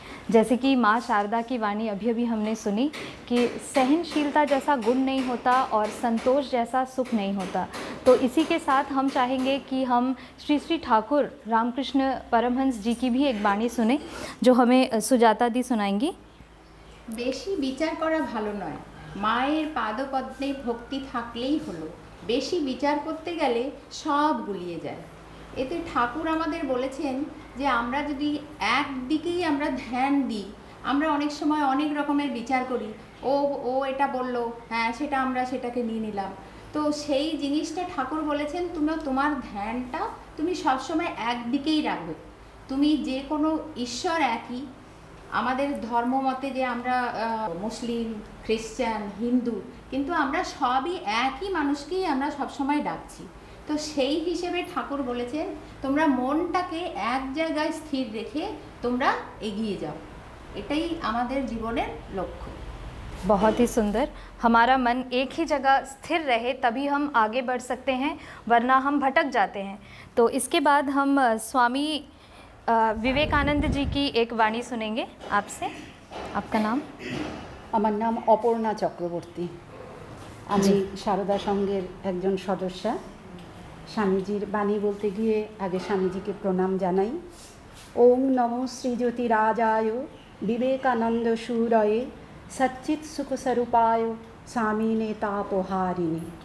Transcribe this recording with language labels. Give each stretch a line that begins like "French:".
Hindi: जैसे कि माँ शारदा की वाणी अभी अभी हमने सुनी कि सहनशीलता जैसा गुण नहीं होता और संतोष जैसा सुख नहीं होता। तो इसी के साथ हम चाहेंगे कि हम श्री श्री ठाकुर रामकृष्ण परमहंस जी की भी एक वाणी सुने, जो हमें सुजाता दी सुनाएंगी।
Bangla: বেশি বিচার করা ভালো নয়, মায়ের পাদপদ্মে ভক্তি থাকলেই হলো। বেশি বিচার করতে গেলে সব গুলিয়ে যায়। এতে ঠাকুর আমাদের বলেছেন যে আমরা যদি একদিকেই আমরা ধ্যান দিই, আমরা অনেক সময় অনেক রকমের বিচার করি, ও এটা বললো, হ্যাঁ সেটা আমরা সেটাকে নিয়ে নিলাম। তো সেই জিনিসটা ঠাকুর বলেছেন তোমার ধ্যানটা তুমি সবসময় একদিকেই রাখবে। তুমি যে কোনো ঈশ্বর একই, আমাদের ধর্ম মতে যে আমরা মুসলিম, খ্রিস্টান, হিন্দু, কিন্তু আমরা সবই একই মানুষকেই আমরা সবসময় ডাকছি। তো সেই হিসেবে ঠাকুর বলেছেন তোমরা মনটাকে এক জায়গায় স্থির রেখে তোমরা এগিয়ে যাও, এটাই আমাদের জীবনের লক্ষ্য।
Hindi: बहुत ही सुंदर। हमारा मन एक ही जगह स्थिर रहे तभी हम आगे बढ़ सकते हैं, वरना हम भटक जाते हैं। तो इसके बाद हम स्वामी विवेकानंद जी की एक वाणी सुनेंगे आपसे। आपका नाम?
Bangla: আমার নাম অপর্ণা চক্রবর্তী, আমি সারদা সংঘের একজন সদস্যা। স্বামীজির বাণী বলতে গিয়ে আগে স্বামীজিকে প্রণাম জানাই।
Sanskrit: ওং নমো শ্রীজ্যোতি রাজায় বিবেকানন্দ সুরয়ে সচ্চিৎ সুখস্বরূপায় স্বামীনে তাপহারিণী।